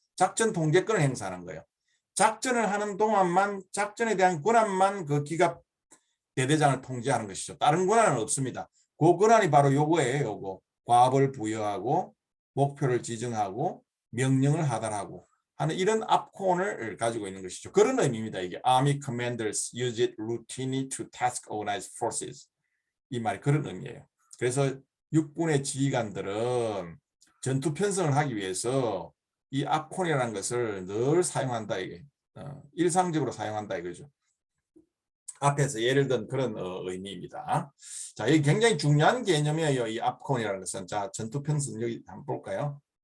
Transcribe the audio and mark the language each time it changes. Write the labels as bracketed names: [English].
[Korean] 작전 통제권을 행사하는 거예요. 작전을 하는 동안만, 작전에 대한 권한만 그 기갑 대대장을 통제하는 것이죠. 다른 권한은 없습니다. 그 권한이 바로 요거예요. 요거. 과업을 부여하고 목표를 지정하고 명령을 하달하고 하는 이런 압권을 가지고 있는 것이죠. 그런 의미입니다. [English] 이게 Army commanders use it routinely to task organize forces. [Korean] 이 말이 그런 의미예요. 그래서 육군의 지휘관들은 전투 편성을 하기 위해서 이 압권이라는 것을 늘 사용한다. 이게 일상적으로 사용한다 이거죠. 앞에서 예를 든 그런 의미입니다. 자, 이게 굉장히 중요한 개념이에요. 이 압권이라는 것은. 자, 전투 편성 여기 한번 볼까요?